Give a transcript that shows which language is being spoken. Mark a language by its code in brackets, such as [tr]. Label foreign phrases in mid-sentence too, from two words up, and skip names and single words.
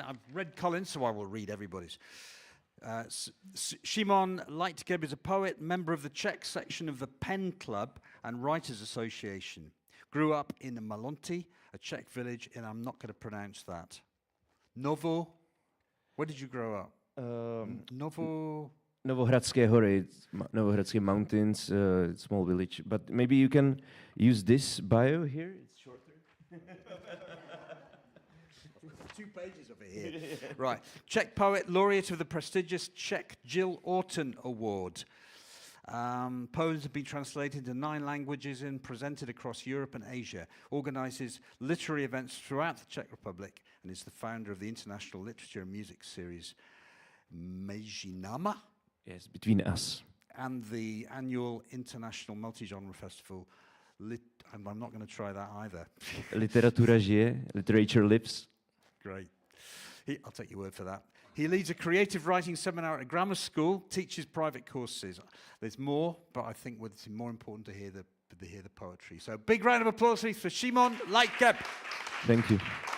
[en] I've read Colin's, so I will read everybody's. Shimon Lightgeb is a poet, member of the Czech section of the Pen Club and Writers Association. Grew up in Malonty, a Czech village, and I'm not going to pronounce that. Novo, where did you grow up? Novohradské hory, Novohradské mountains, small village. But maybe you can use this bio here. It's shorter. 2 pages of it here. Right. Czech poet, laureate of the prestigious Czech Jill Orton Award. Poems have been translated into 9 languages and presented across Europe and Asia. Organizes literary events throughout the Czech Republic and is the founder of the international literature and music series Mejinama. Yes, Between Us. And the annual international multi-genre festival. I'm not going to try that either. [cs] Literatura žije, [en] literature lives. Great. I'll take your word for that. He leads a creative writing seminar at a grammar school, teaches private courses. There's more, but I think it's more important to hear the poetry. So big round of applause please for Shimon Lightgeb. Thank you.